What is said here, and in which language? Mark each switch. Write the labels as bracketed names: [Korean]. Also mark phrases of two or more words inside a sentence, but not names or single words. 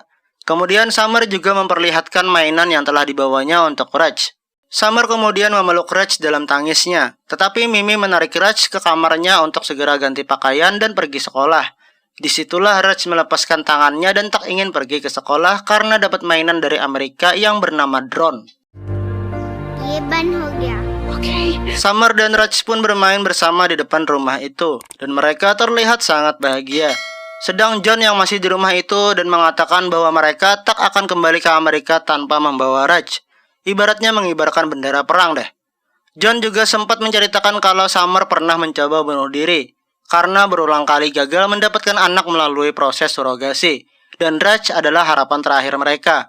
[Indonesian] Kemudian Summer juga memperlihatkan mainan yang telah dibawanya untuk Raj. Summer kemudian memeluk Raj dalam tangisnya. Tetapi Mimi menarik Raj ke kamarnya untuk segera ganti pakaian dan pergi sekolah. Disitulah Raj melepaskan tangannya dan tak ingin pergi ke sekolah karena dapat mainan dari Amerika yang bernama drone. [Hindi] ये बंद हो गया [Indonesian] Summer dan Raj pun bermain bersama di depan rumah itu dan mereka terlihat sangat bahagia. Sedang John yang masih di rumah itu dan mengatakan bahwa mereka tak akan kembali ke Amerika tanpa membawa Raj. Ibaratnya mengibarkan bendera perang deh. John juga sempat menceritakan kalau Summer pernah mencoba bunuh diri karena berulang kali gagal mendapatkan anak melalui proses surogasi, dan Raj adalah harapan terakhir mereka.